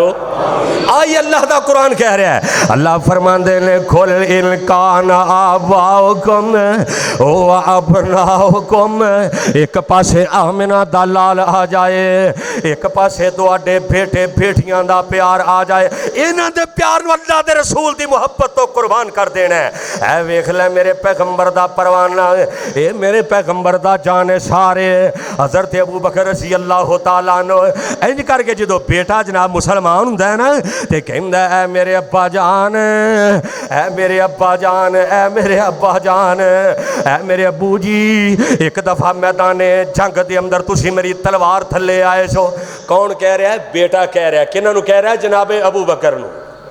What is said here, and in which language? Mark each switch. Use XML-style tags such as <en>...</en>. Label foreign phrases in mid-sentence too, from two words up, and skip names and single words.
<pa>آئی اللہ دا قرآن کہہ رہا ہے، اللہ فرماندے نیں,</pa> <ar>قل إن كان آباؤكم وأبناؤكم,</ar> <pa>ایک پاسے آمنہ دا لال آ جائے، ایک پاسے تہاڈے بیٹے بیٹیاں دا پیار آ جائے، انہاں دے پیار نوں اللہ دے رسول دی محبت توں قربان کر دینا ہے. اے ویکھ لے میرے پیغمبر دا پروانہ، اے میرے پیغمبر دا جانے سارے حضرت ابو بکر</pa> <ar>رضي الله تعالى عنه.</ar> <pa>اینج کر کے جو بیٹا جناب مسلمان ہندا ہے نا، تے کہندا ہے میرے ابا جان، اے میرے ابا جان، اے میرے ابا جان، اے میرے ابو جی، ایک دفعہ میدان جنگ دے اندر تسی میری تلوار تھلے آئے سو. کون کہہ رہا ہے؟ بیٹا کہہ رہا ہے۔ کنہاں نوں کہہ رہا ہے؟ جناب ابو بکر نوں.</pa>